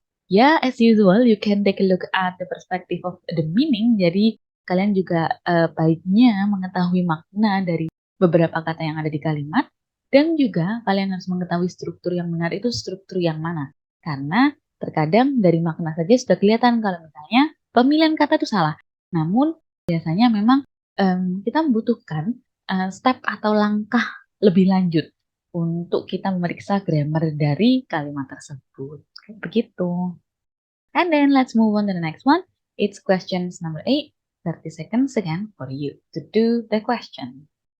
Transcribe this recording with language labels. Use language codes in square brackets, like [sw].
[en] Ya, as usual, you can take a look at the perspective of the meaning. [id] Jadi, kalian juga baiknya mengetahui makna dari beberapa kata yang ada di kalimat, dan juga kalian harus mengetahui struktur yang benar itu struktur yang mana. Karena terkadang dari makna saja sudah kelihatan kalau misalnya pemilihan kata itu salah. Namun, biasanya memang kita membutuhkan step atau langkah lebih lanjut untuk kita memeriksa grammar dari kalimat tersebut. Kayak begitu. [en] And then let's move on to the next one. It's questions number 8. 30 seconds again for you to do the question.